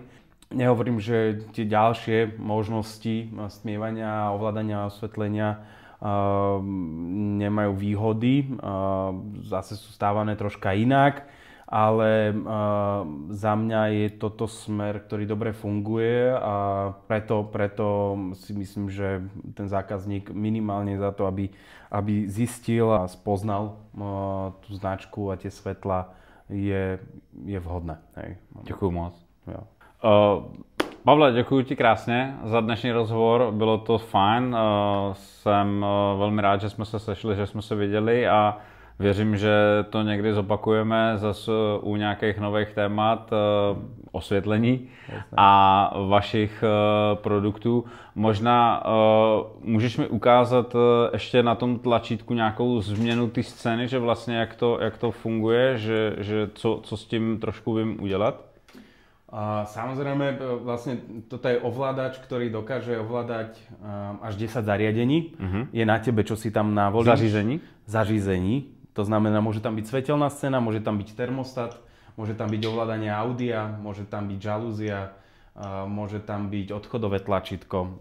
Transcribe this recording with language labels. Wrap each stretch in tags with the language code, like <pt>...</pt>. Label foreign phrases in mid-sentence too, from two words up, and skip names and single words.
<sk>Nehovorím, že tie ďalšie možnosti stmievania a ovládania osvetlenia nemajú výhody, zase sú stávané troška inak, ale za mňa je toto smer, ktorý dobre funguje a preto si myslím, že ten zákazník minimálne za to, aby zistil a spoznal tú značku a tie svetla, je vhodné. Hej.</sk> <cs>Děkuju moc. Jo. Pavle, děkuji ti krásně za dnešní rozhovor, bylo to fajn, jsem velmi rád, že jsme se sešli, že jsme se viděli a věřím, že to někdy zopakujeme zase u nějakých nových témat osvětlení a vašich produktů. Možná můžeš mi ukázat ještě na tom tlačítku nějakou změnu té scény, že vlastně jak to funguje, že co s tím trošku vím udělat?</cs> <sk>Samozrejme, vlastne toto je ovládač, ktorý dokáže ovládať až 10 zariadení. Je na tebe, čo si tam navolíš.</sk> <cs>Zařízení.</cs> <sk>To znamená, môže tam byť svetelná scéna, môže tam byť termostat, môže tam byť ovládanie audia, môže tam byť žalúzia, môže tam byť odchodové tlačítko.</sk>